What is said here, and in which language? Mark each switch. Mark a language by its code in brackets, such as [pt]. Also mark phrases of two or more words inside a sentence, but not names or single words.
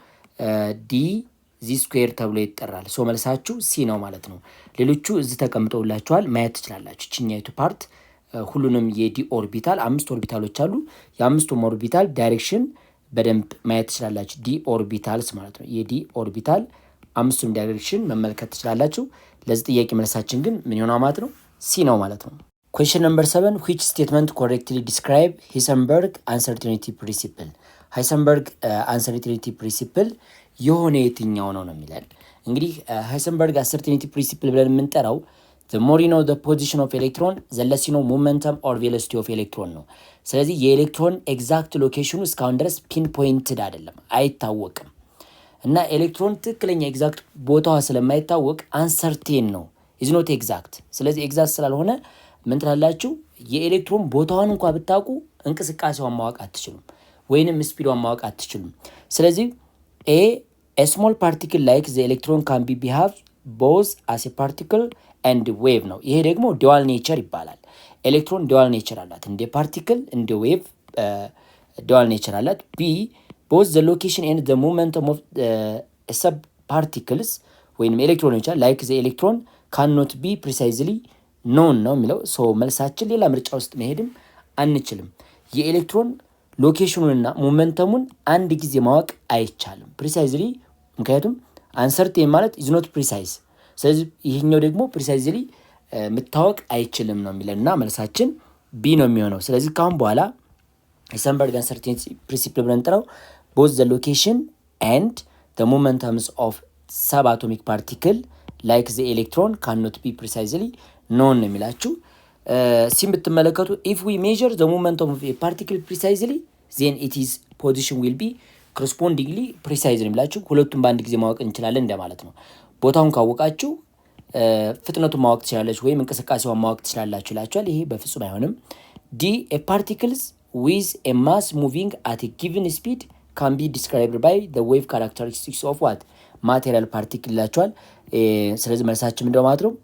[am] ዲ ዚ ስኩዌር ተብሎ ይጠራል። ሶ መልሳችሁ ሲ ነው ማለት ነው። ሌሎቹ እዚህ ተቀምጠውላችኋል ማየት ትችላላችሁ። እችኛይቱ ፓርት ሁሉንም የዲ ኦርቢታል 5 ኦርቢታሎች አሉ። የአምስቱም ኦርቢታል ዳይሬክሽን በደንብ ማየት ትችላላችሁ። ዲ ኦርቢታልስ ማለት ነው። የዲ ኦርቢታል 5ቱም ዳይሬክሽን መመልከት ትችላላችሁ። ለዚህ ጥያቄ መልሳችን ግን ምን ይሆናል ማለት ነው? ሲ ነው ማለት ነው። [en] question number 7 which statement correctly describe Heisenberg uncertainty principle? [am] ሃይሰንበርግ [en] uncertainty principle [am] የሆነ የትኛው ነው የሚለን። እንግዲህ ሃይሰንበርግ [en] uncertainty principle [am] ብለን የምንጠራው [en] the more you know the position of electron the less you know momentum or velocity of electron [am] ነው። ስለዚህ የኤሌክትሮን ኤግዛክት ሎኬሽኑ እስካሁን ድረስ [en] pin pointed [am] አይደለም፣ አይታወቅም። እና ኤሌክትሮን ትክክለኛ ኤግዛክት ቦታዋ ስለማይታወቅ አንሰርቴን ነው [en] is not exact። [am] ስለዚህ ኤግዛክት ስላልሆነ ምን ትላላችሁ? የኤሌክትሮን ቦታዋን እንኳን ብታውቁ እንቅስቃሴዋን ማወቅ አትችሉም፣ ወይንም ስፒዷን ማወቅ አትችሉም። ስለዚህ [en] a small particle like the electron can be behave both as a particle and wave [am] ነው። ይሄ ደግሞ [en] dual nature [am] ይባላል። ኤሌክትሮን [en] dual nature [am] አላት፣ እንደ ፓርቲክል እንደ ዌቭ [en] dual nature አላት። b both the location and the momentum of sub particles [am] ወይንም ኤሌክትሮኖች [en] like the electron cannot be precisely known [am] ነው የሚለው። ሶ መልሳችን ሌላ ምርጫ ውስጥ መሄድም አንችልም። የኤሌክትሮን ሎኬሽኑንና ሞመንተሙን አንድ ጊዜ ማወቅ አይቻልም ፕሪሳይዝሊ፣ ምክንያቱም አንሰርቴን ማለት [en] is not precise። [am] ስለዚህ ይሄኛው ደግሞ ፕሪሳይዝሊ መታወቅ አይችልም ነው የሚለንና መልሳችን ቢ ነው የሚሆነው። ስለዚህ ካሁን በኋላ [en] Heisenberg uncertainty principle [am] ብለን እንጠራው [en] both the location and the momentums of subatomic particle like the electron cannot be precisely known [am] ነው የሚላችሁ። ሲም ብትመለከቱ [en] if we measure the momentum of a particle precisely then its position will be correspondingly precise [am] ነው የሚላችሁ። ሁለቱም በአንድ ጊዜ ማወቅ እንችላለን እንደማለት ነው። ቦታውን ካወቃችሁ ፍጥነቱን ማወቅ ትችላለች ወይም እንቅስቃሴዋን ማወቅ ትችላላችሁ ይላችኋል። ይሄ በፍጹም አይሆንም። [en] D a particles with a mass moving at a given speed can be described by the wave characteristics of what material particle [am] ይላችኋል። ስለዚህ መልሳችን ምንድነው ማለት ነው?